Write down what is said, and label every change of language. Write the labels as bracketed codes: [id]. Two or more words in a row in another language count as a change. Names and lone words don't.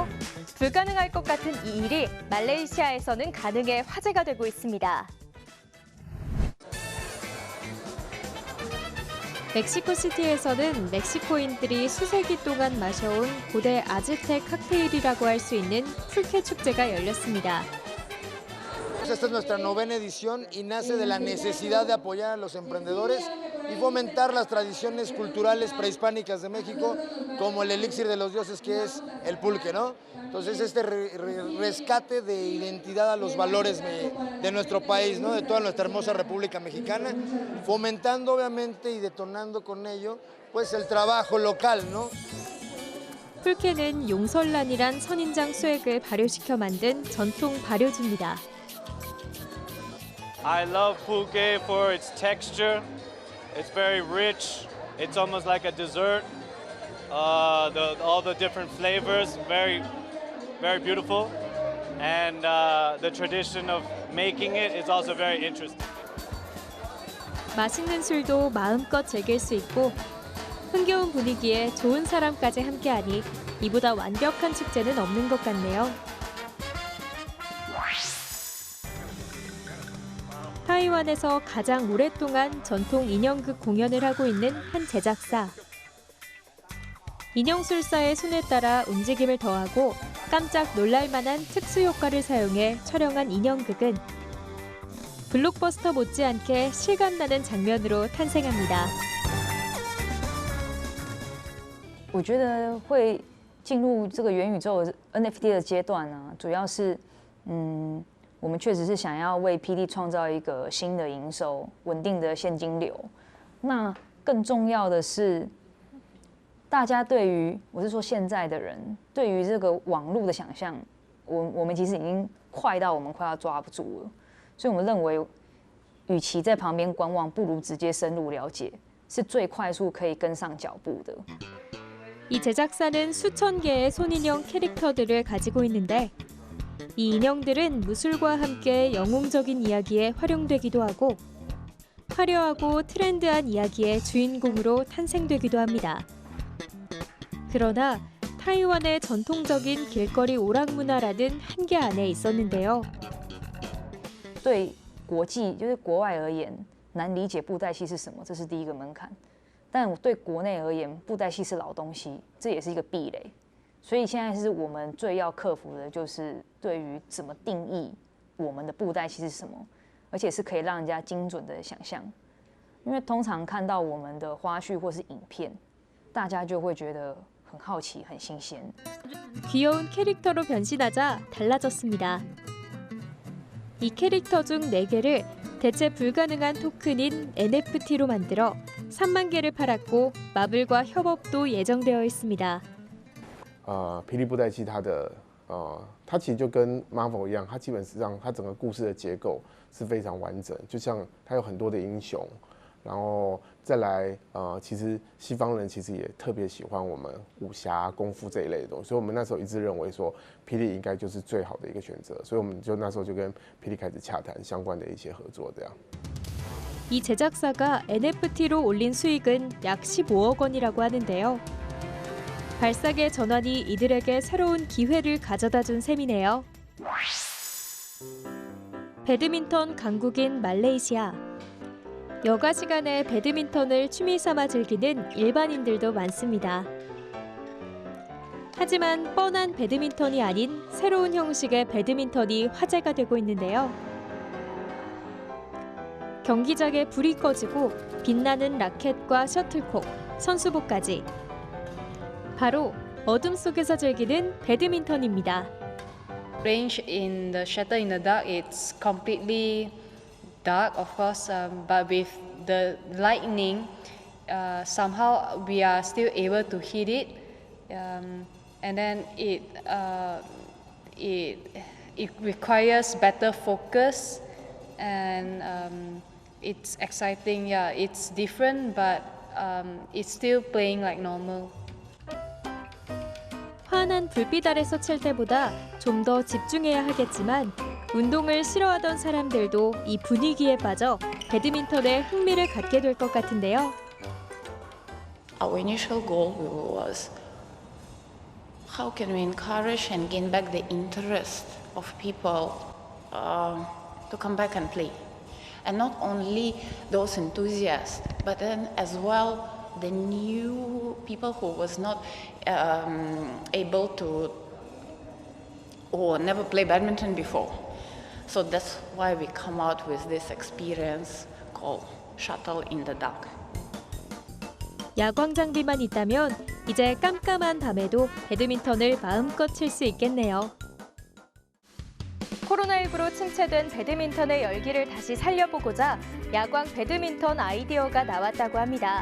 [ko] 불가능할 것 같은 이 일이 말레이시아에서는 가능해 화제가 되고 있습니다. 멕시코시티에서는 멕시코인들이 수세기 동안 마셔온 고대 아즈텍 칵테일이라고 할 수 있는 풀케 축제가 열렸습니다. [es] Esta es nuestra novena edición y nace de la necesidad de apoyar a los emprendedores y fomentar las tradiciones culturales prehispánicas de México, como el elixir de los dioses que es el pulque, ¿no? Entonces este rescate de identidad a los valores de nuestro país, ¿no? De toda nuestra hermosa República Mexicana, fomentando obviamente y detonando con ello pues el trabajo local, ¿no? [ko] 풀케는 용설란이란 선인장 수액을 발효시켜 만든 전통 발효주입니다. [en] I love pulque for its texture. It's very rich. It's almost like a dessert. All the different flavors, very beautiful. And the tradition of making it is also very interesting. [ko] 맛있는 술도 마음껏 즐길 수 있고 흥겨운 분위기에 좋은 사람까지 함께하니 이보다 완벽한 축제는 없는 것 같네요. 타이완에서 가장 오랫동안 전통 인형극 공연을 하고 있는 한 제작사. 인형술사의 손에 따라 움직임을 더하고 깜짝 놀랄만한 특수 효과를 사용해 촬영한 인형극은 블록버스터 못지않게 실감나는 장면으로 탄생합니다. [zh] 我觉得会进入这个元宇宙 NFT 的阶段呢，主要是我们确实是想要为 PD 创造一个新的营收、稳定的现金流。那更重要的是，大家对于我是说现在的人对于这个网络的想象，我们其实已经快到我们快要抓不住了。所以我们认为，与其在旁边观望，不如直接深入了解，是最快速可以跟上脚步的。 [ko] 이 제작사는 수천 개의 손인형 캐릭터들을 가지고 있는데 이 인형들은 무술과 함께 영웅적인 이야기에 활용되기도 하고 화려하고 트렌드한 이야기의 주인공으로 탄생되기도 합니다. 그러나 타이완의 전통적인 길거리 오락 문화라는 한계 안에 있었는데요. [zh] 对国际就是国外而言，难理解布袋戏是什么，这是第一个门槛。但对国内而言，布袋戏是老东西，这也是一个壁垒。所以现在是我们最要克服的，就是对于怎么定义我们的布袋戏是什么，而且是可以让人家精准的想象。因为通常看到我们的花絮或是影片，大家就会觉得很好奇、很新鲜。 [ko] 귀여운 캐릭터로 변신하자 달라졌습니다. 이 캐릭터 중 4개를 대체 불가능한 토큰인 NFT로 만들어 3만 개를 팔았고 마블과 협업도 예정되어 있습니다. [zh] 霹雳布袋戏它其实就跟 Marvel 一样，它基本上它整个故事的结构是非常完整，就像它有很多的英雄，然后再来其实西方人其实也特别喜欢我们武侠、功夫这一类的东西，所以我们那时候一致认为说霹雳应该就是最好的一个选择，所以我们就那时候就跟霹雳开始洽谈相关的一些合作，这样。 [ko] 이 제작사가 NFT로 올린 수익은 약 15억 원이라고 하는데요. 발상의 전환이 이들에게 새로운 기회를 가져다 준 셈이네요. 배드민턴 강국인 말레이시아. 여가 시간에 배드민턴을 취미 삼아 즐기는 일반인들도 많습니다. 하지만 뻔한 배드민턴이 아닌 새로운 형식의 배드민턴이 화제가 되고 있는데요. 경기장에 불이 꺼지고 빛나는 라켓과 셔틀콕, 선수복까지. 바로 어둠 속에서 즐기는 배드민턴입니다. [en] Range in the Shutter in the Dark, it's completely dark, of course, but with the lightning, somehow we are still able to hit it, and then it requires better focus, and it's exciting. Yeah, it's different, but it's still playing like normal. [ko] 환한 불빛 아래서 칠 때보다 좀 더 집중해야 하겠지만 운동을 싫어하던 사람들도 이 분위기에 빠져 배드민턴에 흥미를 갖게 될 것 같은데요. [en] Our initial goal was how can we encourage and gain back the interest of people to come back and play. And not only those enthusiasts, but then as well the new people who was not able to or never play badminton before. So that's why we come out with this experience called Shuttle in the Dark. [ko] 야광 장비만 있다면 이제 깜깜한 밤에도 배드민턴을 마음껏 칠 수 있겠네요. 코로나19로 침체된 배드민턴의 열기를 다시 살려보고자 야광 배드민턴 아이디어가 나왔다고 합니다.